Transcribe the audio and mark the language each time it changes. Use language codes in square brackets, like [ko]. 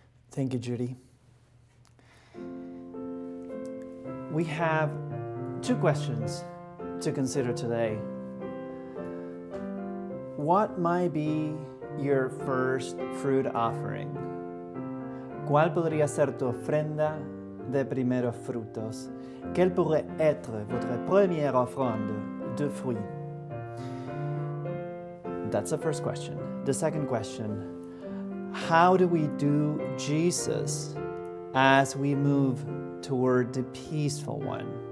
[en] Thank you, Judy. We have 2 questions to consider today. What might be your first fruit offering? [es] ¿Cuál podría ser tu ofrenda de primeros frutos? [fr] Quelle pourrait être votre première offrande de fruits? [en] That's the first question. The second question, how do we do Jesus as we move toward the peaceful one?